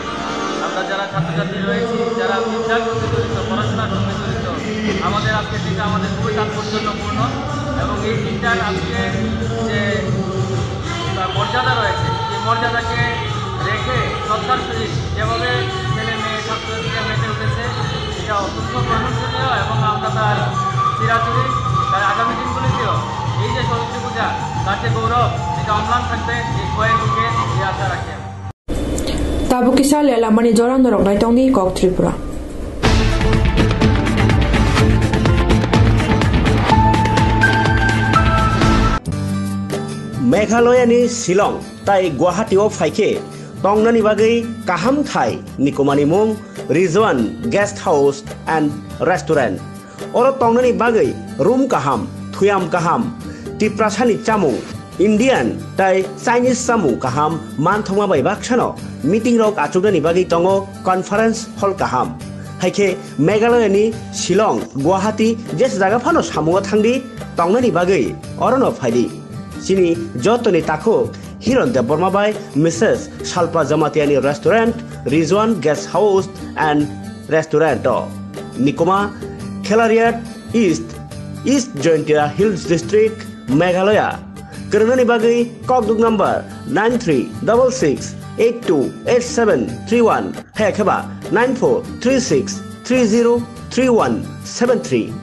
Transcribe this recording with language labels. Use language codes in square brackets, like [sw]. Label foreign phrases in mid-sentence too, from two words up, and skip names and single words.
[bn] আমরা যারা ছাত্রছাত্রী রয়েছি, যারা বিদ্যার সঙ্গে জড়িত, পড়াশোনার সঙ্গে জড়িত, আমাদের আজকের দিনটা আমাদের খুবই তাৎপর্যপূর্ণ এবং এই দিনটার আজকে যে মর্যাদা রয়েছে এই মর্যাদাকে রেখে সরকার সহিত যেভাবে ছেলে মেয়ে ছাত্রছাত্রীরা মেতে উঠেছে এটা অত্যন্ত প্রশংসনীয় এবং আমরা তার চিরাচুরি তার আগামী দিনগুলিতেও এই যে সরস্বতী পূজা তার যে গৌরব এটা অম্লান থাকবে এই কয়েক দিকে এই আশা রাখি। [trp] Tabu kisah lela mani joran dorong nai tong ni kok Tripura. Meghalaya ni Shillong tai Guwahati o phaike tongnani bagai kaham thai nikomani mung Rizwan Guest House and Restaurant. Oro tongnani bagai room kaham, thuyam kaham, tiprasani chamung, Indian tai Chinese samung kaham manthoma bai baksano meeting rok achugani bagai tongo [en] conference hall [trp] kaham. Haike Meghalaya ni Shillong Guwahati [hi] jes jaga [trp] phano samungo thangdi tongnani bagai orono phaidi. Sini jotoni takuk Hiron Deborma by Mrs. Shalpa Jamatiani Restaurant, Rizwan Guest House and Restaurant. Nikoma, Kelariat East Jointia Hills District, Meghalaya. Karnani Bagi, Kogduk number 9366828731, Hekaba 9436303173.